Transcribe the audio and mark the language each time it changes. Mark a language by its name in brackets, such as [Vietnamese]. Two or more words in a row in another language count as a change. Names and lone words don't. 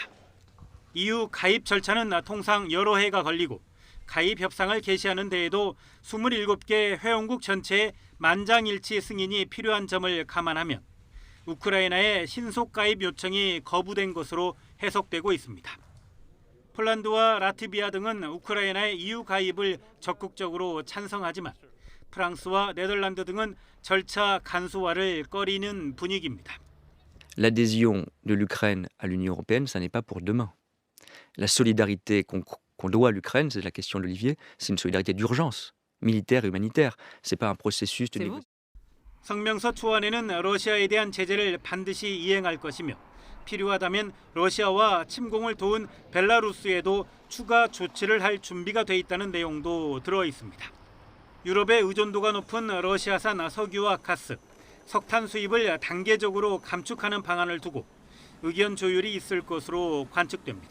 [Korean] EU 가입 절차는 통상 여러 해가 걸리고 가입 협상을 개시하는 데에도 27개 회원국 전체의 만장일치 승인이 필요한 점을 감안하면 우크라이나의 신속 가입 요청이 거부된 것으로 해석되고 있습니다. 폴란드와 라트비아 등은 우크라이나의 EU 가입을 적극적으로 찬성하지만 프랑스와 네덜란드 등은 절차 간소화를 꺼리는 분위기입니다. [French] L'adhésion de l'Ukraine à l'Union européenne, ça n'est pas pour demain. La solidarité qu'on doit à l'Ukraine, c'est la question de l'Olivier, c'est une solidarité d'urgence, militaire et humanitaire. C'est pas un processus de négociation. [Korean] 성명서 초안에는 러시아에 대한 제재를 반드시 이행할 것이며 필요하다면 러시아와 침공을 도운 벨라루스에도 추가 조치를 할 준비가 돼 있다는 내용도 들어 있습니다. 유럽의 의존도가 높은 러시아산 석유와 가스, 석탄 수입을 단계적으로 감축하는 방안을 두고 의견 조율이 있을 것으로 관측됩니다.